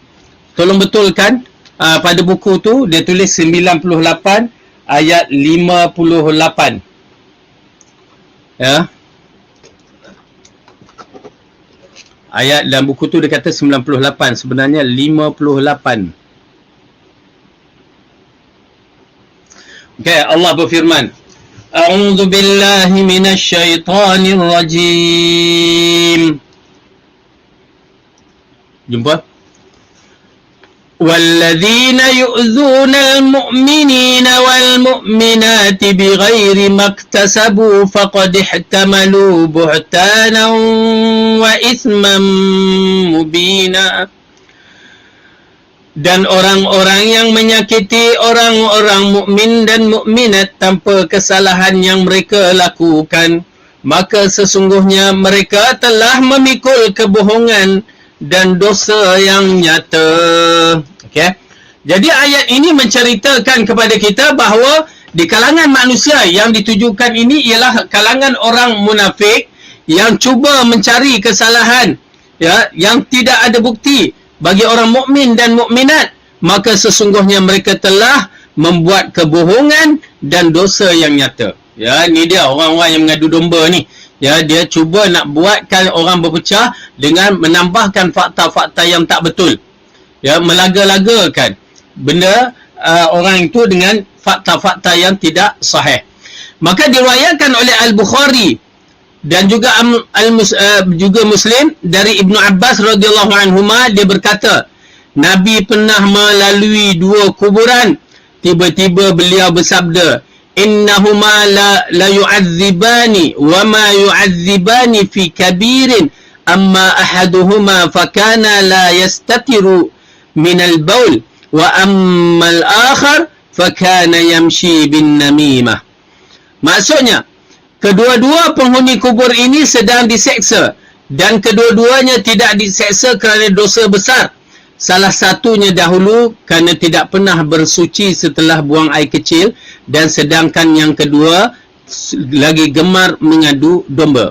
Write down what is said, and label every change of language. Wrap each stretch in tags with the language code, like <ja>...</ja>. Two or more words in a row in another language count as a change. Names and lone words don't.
<ms>Tolong betulkan pada buku tu dia tulis 98 ayat 58. Ya. Ayat dalam buku tu dia kata 98, sebenarnya 58. Okay, Allah berfirman,</ms> <ar>أعوذ بالله من الشيطان الرجيم.</ar> <ms>Jumpa?</ms> <ar>وَالَّذِينَ يُؤْذُونَ الْمُؤْمِنِينَ وَالْمُؤْمِنَاتِ بِغَيْرِ مَا اكْتَسَبُوا فَقَدِ احْتَمَلُوا بُهْتَانًا وَإِثْمًا مُبِينًا.</ar> <ms>Dan orang-orang yang menyakiti orang-orang mukmin dan mukminat tanpa kesalahan yang mereka lakukan, maka sesungguhnya mereka telah memikul kebohongan dan dosa yang nyata. Okey. Jadi ayat ini menceritakan kepada kita bahawa di kalangan manusia yang ditujukan ini ialah kalangan orang munafik yang cuba mencari kesalahan, ya, yang tidak ada bukti bagi orang mukmin dan mukminat, maka sesungguhnya mereka telah membuat kebohongan dan dosa yang nyata. Ya, ni dia orang-orang yang mengadu domba ni. Ya, dia cuba nak buatkan orang berpecah dengan menambahkan fakta-fakta yang tak betul. Ya, melaga-lagakan benda orang itu dengan fakta-fakta yang tidak sahih. Maka diriwayatkan oleh Al-Bukhari dan juga juga Muslim dari Ibnu Abbas</ms> <ar>رضي الله عنهما,</ar> <ms>dia berkata, Nabi pernah melalui dua kuburan. Tiba-tiba beliau bersabda,</ms> <ar>إنهما ليعذبان وما يعذبان في كبير أما أحدهما فكان لا يستتر من البول وأما الآخر فكان يمشي بالنميمة.</ar> <ms>Maksudnya, kedua-dua penghuni kubur ini sedang diseksa dan kedua-duanya tidak diseksa kerana dosa besar. Salah satunya dahulu kerana tidak pernah bersuci setelah buang air kecil, dan sedangkan yang kedua lagi gemar mengadu domba.</ms>